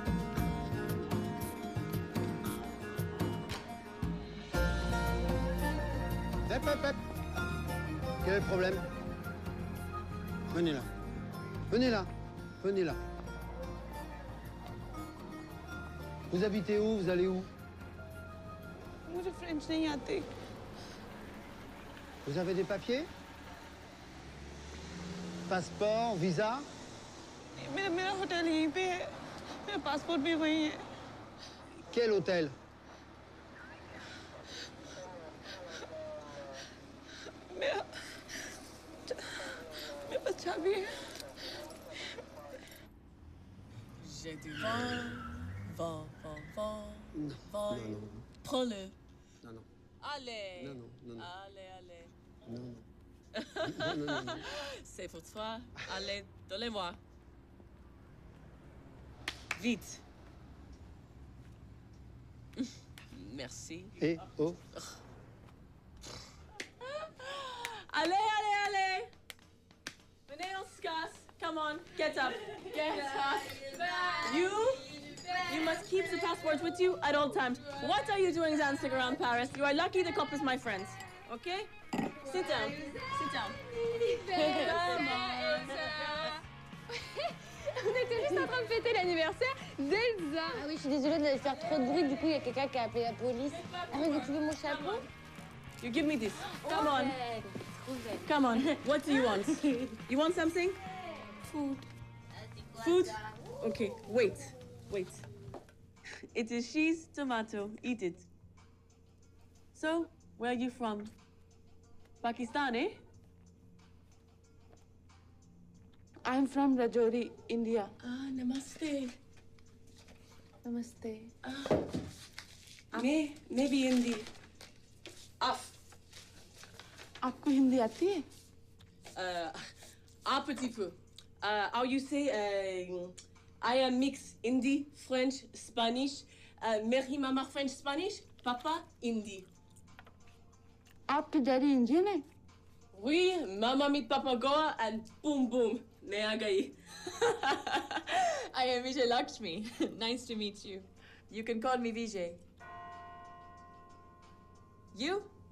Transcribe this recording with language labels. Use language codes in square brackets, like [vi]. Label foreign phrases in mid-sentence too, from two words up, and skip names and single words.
[fr] Hep. Quel est le problème? Venez là. Venez là. Venez là. Vous habitez où? Vous allez où? [hi] मुझे फ्रेंच नहीं आते। [fr] Vous avez des papiers? Passeport, visa? [hi] मेरा होटल यहीं पे है, मेरा पासपोर्ट भी वहीं है। [fr] Quel hôtel? [hi] मेरा पास चाबी है। [fr] J'ai du vent. Prends-le. Non. Allez. Non. Allez. Non. C'est pour toi. Allez, donnez-moi. Vite. Merci. Et oh. Allez. Venez, on se casse. [en] Come on, get up. You must keep the passports with you at all times. What are you doing dancing around Paris? You are lucky the couple is my friends. Okay? Sit down. Come on. [fr] On était juste en train de fêter l'anniversaire d'Elsa. Ah oui, je suis désolée de faire trop de bruit. Du coup, il y a quelqu'un qui a appelé la police. Ah oui, tu veux mon chapeau? [en] You give me this. Come on. Come on. What do you want? You want something? Food? Okay, wait. It is cheese, tomato. Eat it. So, where are you from? Pakistan, eh? I'm from Rajouri, India. Ah, namaste. Namaste. Maybe Hindi. [hi] आपको हिंदी आती है? [fr] Un petit peu. [en] How you say, I am mix Hindi, French, Spanish. [hi] Meri mama French, Spanish. Papa, Hindi. आपके डैडी इंडियन है? [fr] Oui, [en] mama meet papa Goa and boom, [hi] मैं आ गई. [en] I am Vijay Lakshmi. Nice to meet you. You can call me Vijay. You?